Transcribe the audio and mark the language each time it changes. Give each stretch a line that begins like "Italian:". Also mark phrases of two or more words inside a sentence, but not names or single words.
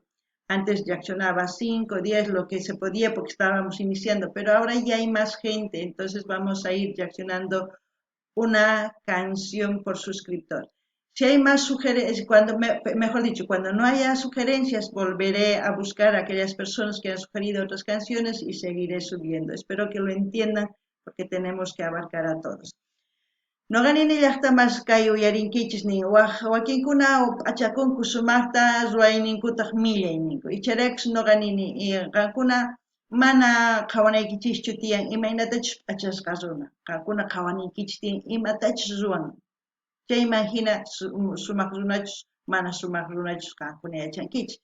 Spanish: Antes reaccionaba 5, 10, lo que se podía porque estábamos iniciando, pero ahora ya hay más gente, entonces vamos a ir reaccionando una canción por suscriptor. Si hay más sugerencias, mejor dicho, cuando no haya sugerencias, volveré a buscar a aquellas personas que han sugerido otras canciones y seguiré subiendo. Espero que lo entiendan porque tenemos que abarcar a todos.
Quechua: Noqanini llaqtamas kay uyarinkichis wakinkuna achakunku sumaqta ruwayninkutaq millay ninku. Icharakus noqanini qankuna mana qhawanaykichischu tiyan imaynatachus achasqa runa. Qankuna qhawanaykichis tiyan imatachus ruwan. Chayman hina sumaq runachus mana sumaq runachus qankuna yachankichis.